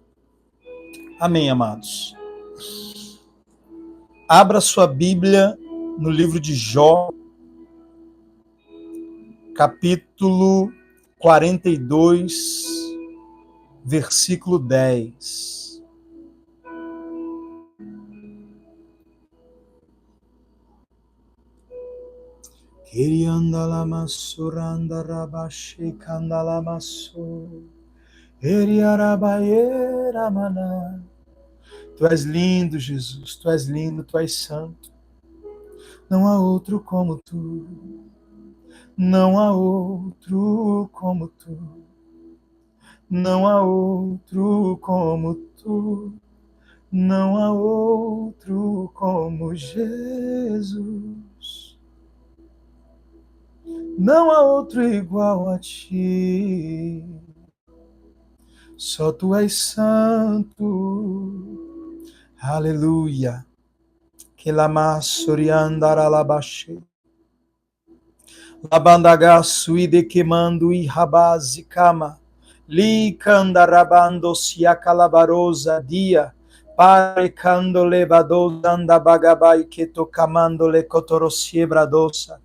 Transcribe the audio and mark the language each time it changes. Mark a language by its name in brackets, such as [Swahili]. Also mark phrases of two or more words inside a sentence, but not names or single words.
[Portuguese] Amém, amados. Abra sua Bíblia no livro de Jó, capítulo 42, versículo 10. Kiriandalamassuranda rabashi kandalamassur. Eriarabaera maná. Tu és lindo, Jesus, tu és lindo, tu és santo. Não há outro como tu. Não há outro como tu. Não há outro como tu, não há outro como Jesus. Não há outro igual a ti. Só tu és santo. Aleluia. Que lama soriandara labache. Labandaga suide queimando e rabazi cama. Li candarabando sia calabarosa dia. Parecando levadosa anda bagabai que tocamando le cotorosie bradosa.